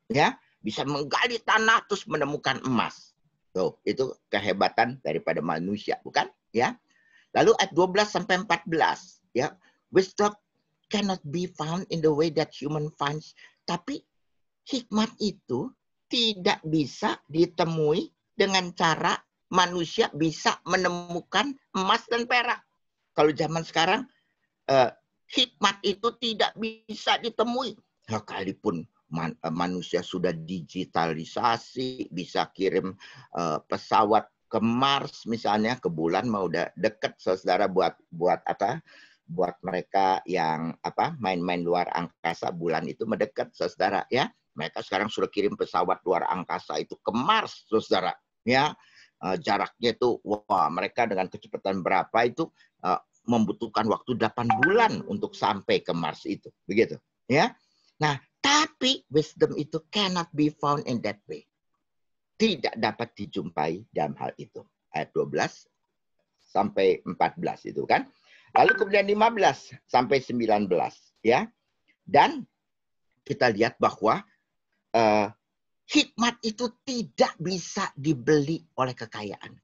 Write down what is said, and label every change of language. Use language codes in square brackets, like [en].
[id] Ya, bisa menggali tanah terus menemukan emas. Tuh, itu kehebatan daripada manusia, bukan? Ya. Lalu ayat 12 sampai 14, ya. [en] Wisdom cannot be found in the way that human finds. [id] Tapi hikmat itu tidak bisa ditemui dengan cara manusia bisa menemukan emas dan perak. Kalau zaman sekarang hikmat itu tidak bisa ditemui. Sekalipun manusia sudah digitalisasi, bisa kirim pesawat ke Mars misalnya, ke bulan mau udah deket, saudara, buat apa? Buat mereka yang main-main luar angkasa, bulan itu mendekat, saudara, ya. Mereka sekarang sudah kirim pesawat luar angkasa itu ke Mars, saudara, ya. Jaraknya itu, wah, mereka dengan kecepatan berapa itu membutuhkan waktu 8 bulan untuk sampai ke Mars itu, begitu, ya. Nah, tapi [en] wisdom itu cannot be found in that way. [id] Tidak dapat dijumpai dalam hal itu. Ayat 12 sampai 14 itu kan. Lalu kemudian 15 sampai 19, ya. Dan kita lihat bahwa hikmat itu tidak bisa dibeli oleh kekayaan.